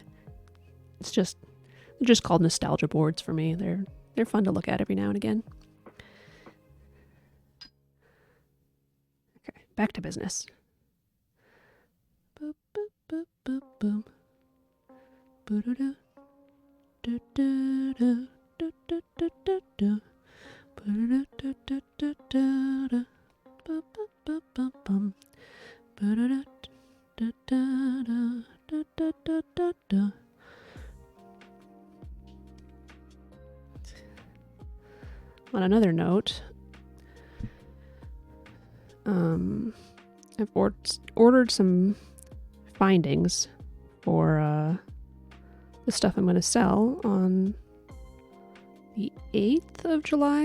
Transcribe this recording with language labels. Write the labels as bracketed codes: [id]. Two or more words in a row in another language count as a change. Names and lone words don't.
[en] They're just called nostalgia boards for me. They're fun to look at every now and again. Okay, back to business. Boop, boop, boop, boop, boop. Boo-doo-doo. Do-do-do. Do-do-do-do-do. Boo-doo-do-do-do-do. Ba-ba-ba-ba-bum. Ba-da-da-da-da-da-da-da-da. On another note, I've ordered some findings for the stuff I'm going to sell on the 8th of July.